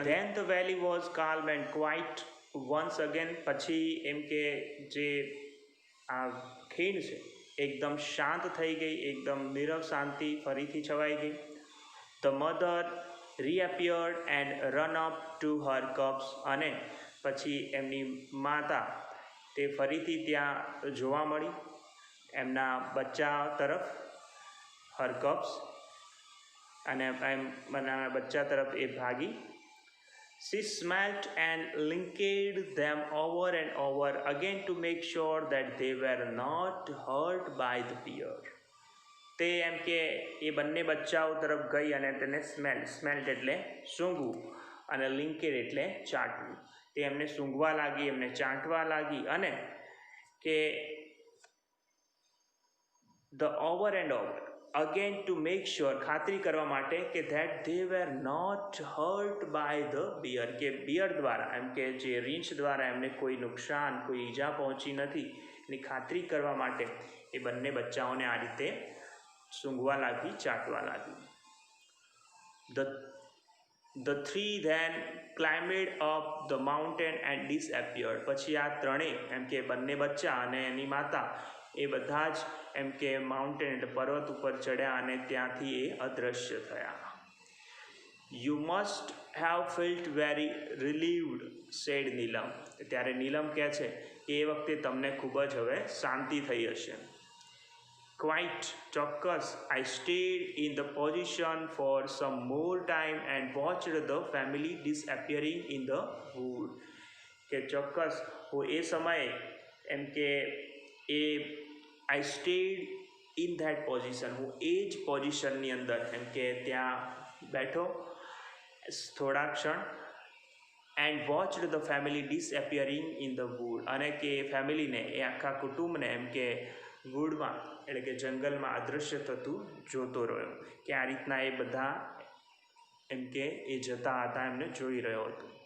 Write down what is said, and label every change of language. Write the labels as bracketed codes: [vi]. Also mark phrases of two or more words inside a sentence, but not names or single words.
[en] Then the valley was calm and quiet once again. [gu] પછી એમ કે જે આ ખીણ છે એકદમ શાંત થઈ ગઈ, એકદમ નીરવ શાંતિ ફરીથી છવાઈ ગઈ. [en] The mother reappeared and run up to her cubs. [gu] અને પછી એમની માતા તે ફરીથી ત્યાં જોવા મળી એમના બચ્ચા તરફ, [en] her cubs, [gu] અને એમના બચ્ચા તરફ એ ભાગી. [en] She smelt and licked them over and over again to make sure that they were not hurt by the bear. [gu] તે એમ કે એ બંને બચ્ચાઓ તરફ ગઈ અને તેને સ્મેલ્ટ એટલે સૂંઘવું, અને લિંકેડ એટલે ચાટવું. તે એમને સૂંઘવા લાગી, એમને ચાટવા લાગી, અને કે [en] the over and over, again to make sure, [gu] ખાતરી કરવા માટે કે [en] that they were not hurt by the bear, [gu] કે બિયર દ્વારા એમ કે જે રીંછ દ્વારા એમને કોઈ નુકસાન, કોઈ ઈજા પહોંચી નથી એની ખાતરી કરવા માટે એ બંને બચ્ચાઓને આ રીતે સૂંઘવા લાગી, ચાટવા લાગી. [en] The three then climbed up the mountain and disappeared. [gu] પછી આ ત્રણેય એમ કે બંને બચ્ચા અને એની માતા એ બધા જ એમ કે માઉન્ટેન એટલે પર્વત ઉપર ચડ્યા અને ત્યાંથી એ અદૃશ્ય થયા. [en] you must have felt very relieved, said નીલમ. [gu] ત્યારે નીલમ કહે છે કે એ વખતે તમને ખૂબ જ હવે શાંતિ થઈ હશે. [en] Quite, ચોક્કસ. I stayed in the position for some more time and watched the family disappearing in the wood. [gu] કે ચોક્કસ હું એ સમયે એમ કે એ [en] I stayed in that position, [gu] હું એ જ પોઝિશનની અંદર એમ કે ત્યાં બેઠો થોડા ક્ષણ, [en] and watched the family disappearing in the wood, [gu] અને કે ફેમિલીને એ આખા કુટુંબને એમ કે વુડમાં એટલે કે જંગલમાં અદૃશ્ય થતું જોતો રહ્યો, કે આ રીતના એ બધા એમ કે એ જતા હતા, એમને જોઈ રહ્યો હતો.